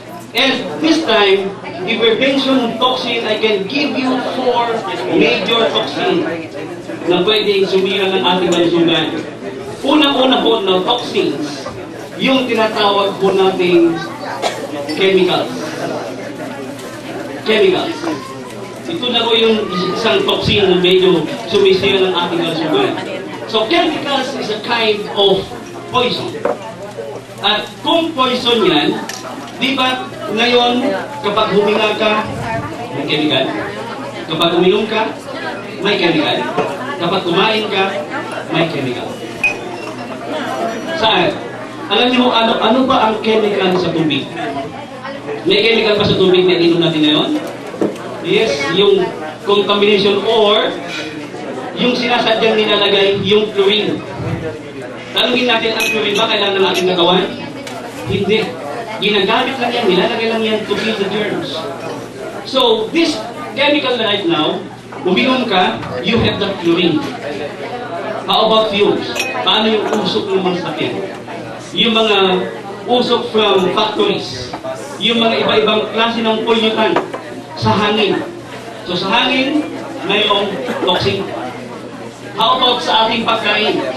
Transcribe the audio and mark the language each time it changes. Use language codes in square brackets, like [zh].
[en] And this time, if we mention toxin, I can give you 4 major toxins [tl] na pwedeng sumira ng ating kalusugan. Unang-una po na toxins, yung tinatawag po nating chemicals. Chemicals. Ito na po yung isang toxin na medyo sumisira ng ating kalusugan. [en] So, chemicals is a kind of poison. [tl] At kung poison yan, di ba ngayon, kapag huminga ka, may chemical. Kapag uminom ka, may chemical. Kapag kumain ka, may chemical. Saan? Alam niyo ano ba ang chemical sa tubig? May chemical pa sa tubig na inom natin ngayon? Yes, yung contamination or yung sinasadyang nilalagay, yung chlorine. Tanungin natin, ang chlorine ba kailangan natin nagawan? Hindi. Ginagamit lang yan, nilalagay lang yan [en] to kill the germs. So, this chemical right now, [tl] uminom ka, [en] you have the chlorine. How about fumes? [tl] Paano yung usok ng mga sakyan? Yung mga usok from factories. Yung mga iba-ibang klase ng pollutant sa hangin. So sa hangin, mayroong toxin. How about sa ating pagkain?